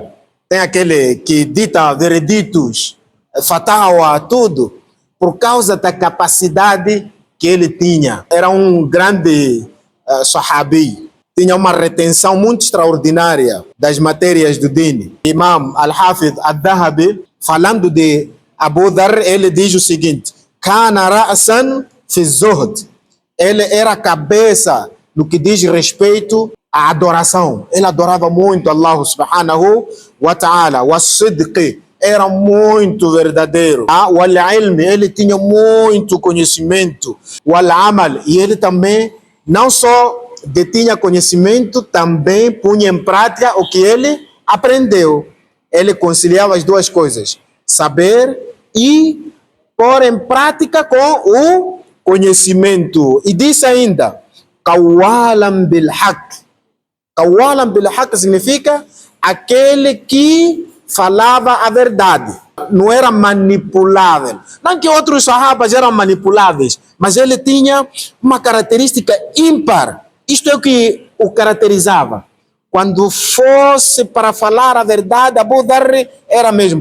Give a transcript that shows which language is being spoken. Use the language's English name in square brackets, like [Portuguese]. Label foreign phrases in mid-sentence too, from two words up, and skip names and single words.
[Portuguese] Tem aquele que dita vereditos, fatawa, tudo, por causa da capacidade que ele tinha. Era um grande sahabi. Tinha uma retenção muito extraordinária das matérias do Din. Imam Al-Hafidh Al-Dhahabi, falando de Abu Dhar, ele diz o seguinte: [Arabic] كان رأسا في الزهد. [Portuguese] Ele era cabeça no que diz respeito à adoração. Ele adorava muito Allah [Arabic] سبحانه وتعالى. والصدق, [Portuguese] era muito verdadeiro. [Arabic] والعلم, [Portuguese] ele tinha muito conhecimento. [Arabic] والعمل, [Portuguese] e ele também não só detinha conhecimento, também punha em prática o que ele aprendeu. ele conciliava as duas coisas, saber e pôr em prática com o conhecimento. E disse ainda, [Arabic] قوالا بالحق. قوالا بالحق [Portuguese] significa aquele que falava a verdade, não era manipulável. Não que outros sahabas eram manipuláveis, mas ele tinha uma característica ímpar. Isto é o que o caracterizava. Quando fosse para falar a verdade, Abu Dharr era mesmo.